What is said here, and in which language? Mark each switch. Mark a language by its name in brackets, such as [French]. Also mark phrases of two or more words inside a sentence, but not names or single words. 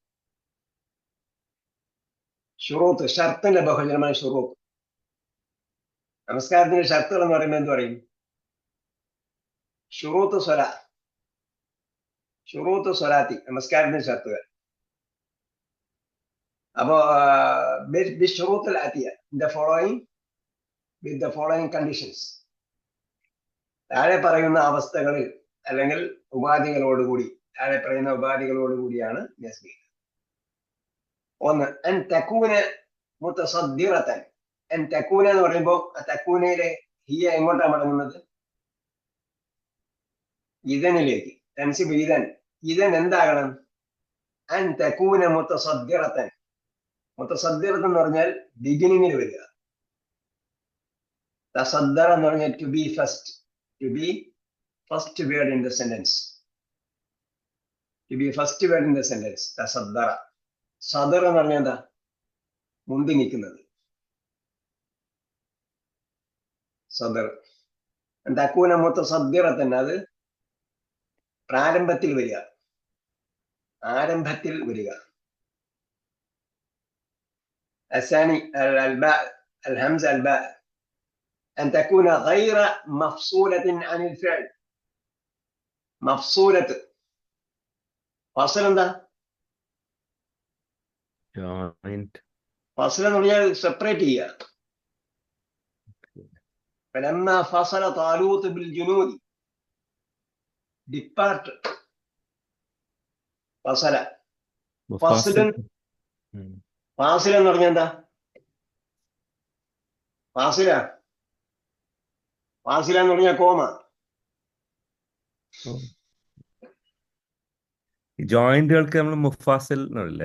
[Malayalam] ഷുറൂത്ത് ഷർത്തിന്റെ ബഹുജനമാണ് ഷുറൂത്ത്. നമസ്കാരത്തിന്റെ ഷർത്തുകൾ എന്ന് പറയുമ്പോൾ എന്ത് പറയും? [Arabic] شروط صلاة، شروط صلاة, [Malayalam] നമസ്കാരത്തിന്റെ ഷർത്തുകൾ. [Arabic] അപ്പോ بالشروط الآتية, [English] with the following conditions. [Malayalam] താഴെ പറയുന്ന അവസ്ഥകളിൽ അല്ലെങ്കിൽ ഉപാധികളോടുകൂടി, താഴെ പറയുന്ന ഉപാധികളോടുകൂടിയാണ് നസ്ബ് ചെയ്യുന്നത്. [Arabic] ഒന്ന്, أن تكون متصدرة. أن تكون [Malayalam] എന്ന് പറയുമ്പോൾ ആ തകൂനയിലെ ഹിയ എങ്ങോട്ടാണ് മടങ്ങുന്നത്? ഇദനിലേക്ക്. [Arabic] تنصب إذن, [Malayalam] ഇദൻ എന്താകണം? [Arabic] أن تكون متصدرة. [Malayalam] മുതസദ്ദിറതൻ എന്ന് പറഞ്ഞാൽ ബിഗിനിങ്ങിൽ വരിക. തസദ്ദറ എന്ന് പറഞ്ഞാൽ [English] to be first, to be first word in the sentence, to be first word in the sentence. [Arabic] തസദ്ദറ. [Malayalam] സദറ എന്ന് പറഞ്ഞാൽ എന്താ? മുന്തി നിൽക്കുന്നത്. [Arabic] സദർ. تكون متصدرة, [Malayalam] അത് പ്രാരംഭത്തിൽ വരിക, ആരംഭത്തിൽ വരിക. [Arabic] الثاني الباء الهمزة الباء أن تكون غير مفصولة عن الفعل. مفصولة فاصل എന്താ? [English] joint. [Malayalam] ഫാസിൽ എന്ന് പറഞ്ഞാൽ സെപ്പറേറ്റ് ചെയ്യുക. [Arabic] فلما فصل طالوت بالجنود, [English] depart. [Malayalam] ഫസല. ഫാസിൽ എന്ന് പറഞ്ഞാൽ എന്താ? ഫാസില എന്ന് പറഞ്ഞാൽ കോമ. ജോയിന്റുകൾക്ക് നമ്മൾ മുഫാസിൽ എന്നല്ലേ?